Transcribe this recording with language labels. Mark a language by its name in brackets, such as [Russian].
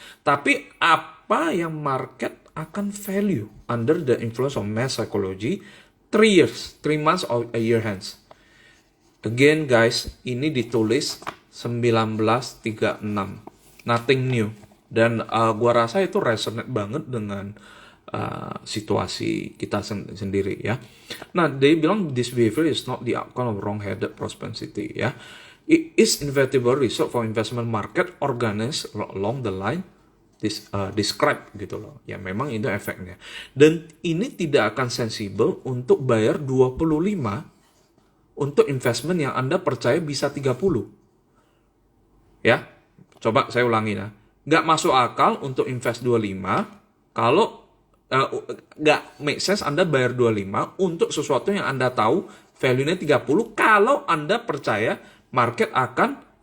[Indonesian] Tapi apa yang [English] market akan value under the influence of mass psychology 3 months or a year hence. Again guys, [Indonesian] ini ditulis [English] 1936. Nothing new. [Indonesian] Dan gua rasa itu resonate banget dengan situasi kita sendiri ya. Nah, dia bilang [English] this behavior is not the outcome of wrong-headed propensity ya. It is inevitable result for investment market organized along the line describe [Indonesian] gitu loh. Ya memang itu efeknya. Dan ini tidak akan sensible untuk bayar 25 untuk investment yang Anda percaya bisa 30. Ya. Coba saya ulangi ya. Nggak masuk akal untuk invest 25 kalau nggak make sense Anda bayar 25 untuk sesuatu yang Anda tahu value-nya 30 kalau Anda percaya market akan